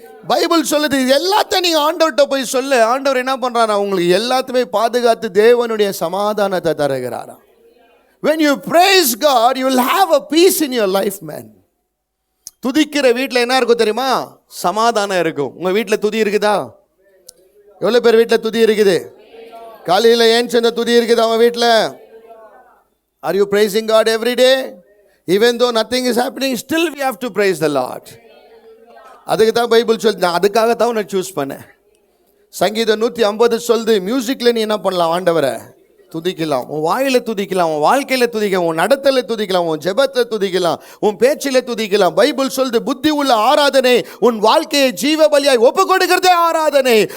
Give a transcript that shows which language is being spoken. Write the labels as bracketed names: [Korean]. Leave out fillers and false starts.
[Tamil] Bible சொல்லுது இது எல்லாத்தையும் நீங்க ஆண்டவர்கிட்ட போய் சொல்லு. ஆண்டவர் என்ன பண்றாரா? உங்களுக்கு எல்லாத்தையுமே பாதுகாத்து தேவனுடைய சமாதானத்தை தருகிறாரா. [English] When you praise God, you will have a peace in your life, man. [Tamil] துதிக்கிற வீட்டில் என்ன இருக்கும் தெரியுமா? சமாதானம் இருக்கும். உங்க வீட்டில் துதி இருக்குதா? எவ்வளோ பேர் வீட்டில் துதி இருக்குது? காலையில் ஏன் சேர்ந்த துதி இருக்குது அவங்க வீட்டில்? [English] Are you praising God every day? Even though nothing is happening, still we have to praise the Lord. [Tamil] அதுக்கு தான் பைபிள் சொல்லுது. நான் அதுக்காகத்தான் நான் சூஸ் பண்ணேன். சங்கீதம் 150 சொல்லுது, மியூசிக்கில் நீ என்ன பண்ணலாம்? ஆண்டவரை துதிக்கலாம். உன் வாயில துதிக்கலாம், உன் வாழ்க்கையில துதிக்கலாம், உன் நடத்தல துதிக்கலாம், உன் ஜெபத்துல துதிக்கலாம், உன் பேச்சில துதிக்கலாம். பைபிள் சொல்லுது புத்தி உள்ள ஆராதனை உன் வாழ்க்கையை ஜீவ பலியாய் ஒப்பு கொடுக்கிறதே ஆராதனை.